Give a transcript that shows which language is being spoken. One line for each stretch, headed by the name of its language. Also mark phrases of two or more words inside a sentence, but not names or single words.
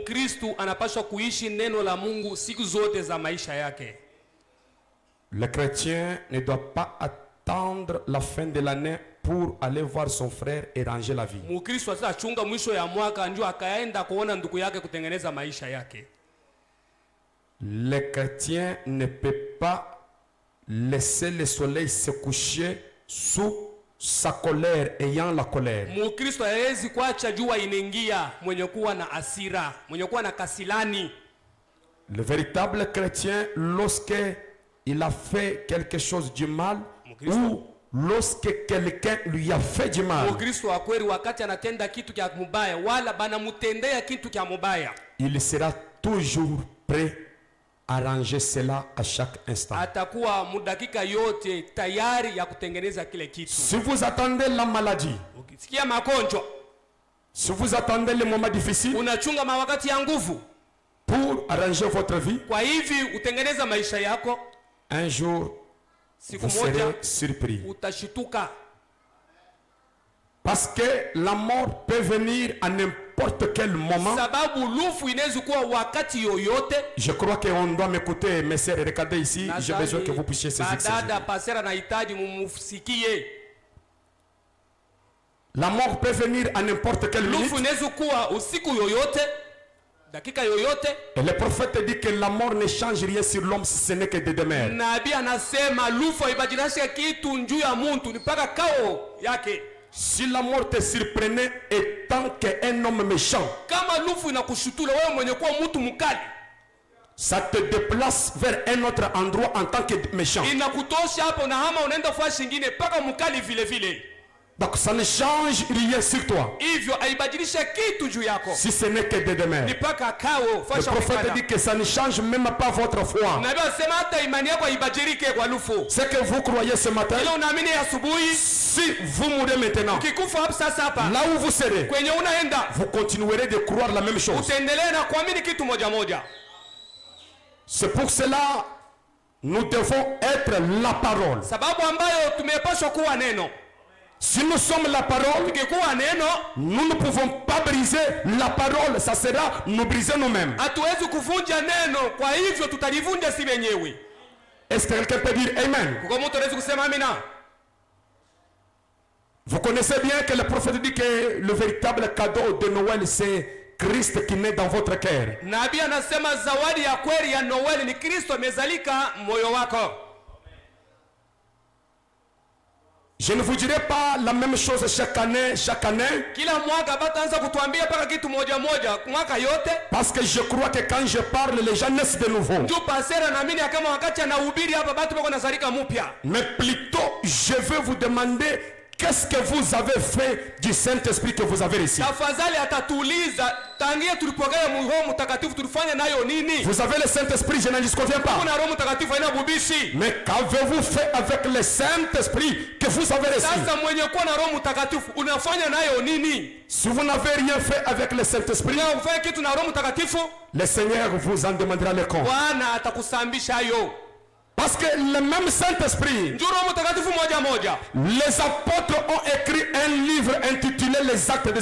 French: Le chrétien ne doit pas attendre la fin de l'année pour aller voir son frère et ranger la vie. Le chrétien ne peut pas laisser le soleil se coucher sous sa colère, ayant la colère.
Swahili: Mkristo hawezi kuacha jua inaingia mwenye kuwa na hasira, mwenye kuwa na kasilani.
French: Le véritable chrétien, lorsque il a fait quelque chose du mal, ou lorsque quelqu'un lui a fait du mal,
Swahili: Mkristo wa kweli wakati anatenda kitu kya mubaya wala banamutendea kitu kya mubaya,
French: il sera toujours prêt à ranger cela à chaque instant.
Swahili: atakuwa mudakika yote tayari ya kutengeneza kile kitu.
French: Si vous attendez la maladie,
Swahili: Ukisikia magonjwa,
French: si vous attendez les moments difficiles
Swahili: unachunga mawakati ya nguvu
French: pour arranger votre vie,
Swahili: kwa hivi utengeneza maisha yako,
French: un jour
Swahili: siku
French: vous
Swahili: moja
French: serez surpris.
Swahili: utashituka.
French: Parce que la mort peut venir à n'importe quel moment.
Swahili: Sababu lufu inaweza kuwa wakati yoyote.
French: Je crois qu'on doit m'écouter, mes sœurs, regardez ici, j'ai besoin que vous puissiez saisir ça.
Swahili: Dada pasera nahitaji mumusikie.
French: La mort peut venir à n'importe quelle minute.
Swahili: Lufu inaweza kuwa usiku yoyote, dakika yoyote.
French: Et le prophète dit que la mort ne change rien sur l'homme si ce n'est que de demain.
Swahili: Nabii anasema lufu haibadilishe kitu njuu ya muntu, ni mpaka kao yake.
French: Si la mort te surprenait étant qu'un homme méchant,
Swahili: kama lufu inakushutula wewe mwenye kuwa mtu mkali,
French: ça te déplace vers un autre endroit en tant que méchant.
Swahili: inakutosha hapo na hama unaenda fashi nyingine mpaka mkali vile vile.
French: Donc ça ne change rien sur toi
Swahili: Hivyo haibadilishe kitu juu yako,
French: si ce n'est que de demain.
Swahili: ni mpaka kao
French: Le
Swahili: fasha.
French: prophète dit que ça ne change même pas votre foi.
Swahili: Nabii anasema hata imani yako haibadilike kwa lufu.
French: Ce que vous croyez ce matin,
Swahili: Ile unaamini asubuhi,
French: si vous mourrez maintenant,
Swahili: ukikufa hapo sasa hapa
French: là où vous serez,
Swahili: kwenye unaenda,
French: vous continuerez de croire la même chose.
Swahili: utaendelea na kuamini kitu moja moja.
French: C'est pour cela nous devons être la parole.
Swahili: Sababu ambayo tumepaswa kuwa neno.
French: Si nous sommes la parole,
Swahili: Tukikuwa neno,
French: nous ne pouvons pas briser la parole. Ça sera nous briser nous-mêmes.
Swahili: hatuwezi kuvunja neno, kwa hivyo tutalivunja si wenyewe.
French: Est-ce que quelqu'un peut dire Amen?
Swahili: Kwa mtu anaweza kusema amina.
French: Vous connaissez bien que le prophète dit que le véritable cadeau de Noël, c'est Christ qui naît dans votre cœur.
Swahili: Nabii anasema zawadi ya kweli ya Noeli ni Kristo amezalika moyo wako.
French: Je ne vous dirai pas la même chose chaque année.
Swahili: Kila mwaka bataanza kutuambia paka kitu moja moja mwaka yote.
French: Parce que je crois que quand je parle, les gens naissent de nouveau.
Swahili: Ndio pasera naamini kama wakati anahubiri hapa batu bako nazalika mpya.
French: Mais plutôt, je vais vous demander qu'est-ce que vous avez fait du Saint-Esprit que vous avez reçu.
Swahili: Tafadhali atatuuliza tangia tulipokea Roho Mtakatifu tulifanya nayo nini?
French: Vous avez le Saint-Esprit, je n'en disconviens pas.
Swahili: Kuna Roho Mtakatifu haina bubishi.
French: Mais qu'avez-vous fait avec le Saint-Esprit que vous avez reçu?
Swahili: Sasa mwenye kuwa na Roho Mtakatifu unafanya nayo nini?
French: Si vous n'avez rien fait avec le Saint-Esprit,
Swahili: Na ufanye kitu na Roho Mtakatifu,
French: le Seigneur vous en demandera le compte.
Swahili: Bwana atakusambisha hayo.
French: Parce que le même Saint-Esprit,
Swahili: Ndio Roho Mtakatifu moja moja.
French: les apôtres ont écrit un livre intitulé Les Actes des